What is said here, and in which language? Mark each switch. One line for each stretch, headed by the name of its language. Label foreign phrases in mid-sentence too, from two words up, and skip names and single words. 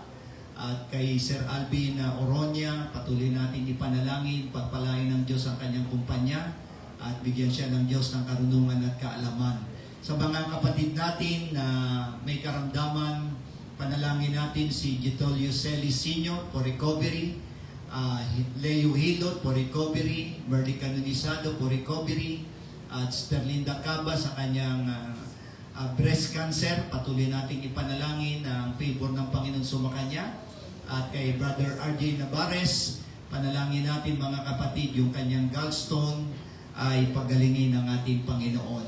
Filipino: At kay Sir Alvin Oronia, patuloy natin ipanalangin, pagpalain ng Diyos ang kanyang kumpanya at bigyan siya ng Diyos ng karunungan at kaalaman. Sa mga kapatid natin na may karamdaman, panalangin natin si Getolio Celis Sr.
English: for recovery, Leo Hilot for recovery, Merly Canonisado for recovery,
Filipino: at Sister Linda Caba sa kanyang
English: breast cancer.
Filipino: Patuloy natin ipanalangin ang favor ng Panginoon sumakanya. At kay Brother RJ Navarez, panalangin natin, mga kapatid, yung kanyang gallstone ay pagalingin ng ating Panginoon.